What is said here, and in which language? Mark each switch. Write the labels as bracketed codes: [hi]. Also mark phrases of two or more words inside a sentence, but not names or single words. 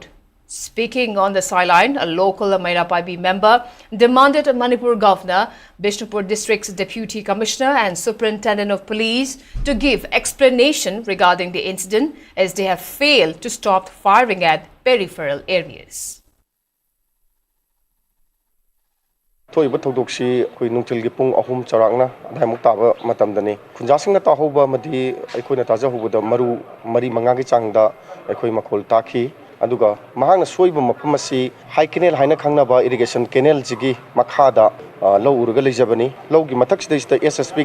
[en] Speaking on the sideline, a local Mairapaibi member demanded Manipur Governor, Bishnupur District's Deputy Commissioner and Superintendent of Police to give explanation regarding the incident as they have failed to stop firing at peripheral areas. [mni] Thoiba thokdoksi koi nungchilgi pung ahum charangna adhaimuk taba matamdani khunjasingna tahoba madi aikoina taja hubuda maru mari mangagi changda aikoi makhol takhi aduga mahangna soiba mafam asi [en] high canal [mni] haina khangnaba [en] irrigation canal [mni] jigi makhada low uruga lejabani lowgi mathaksidista SSP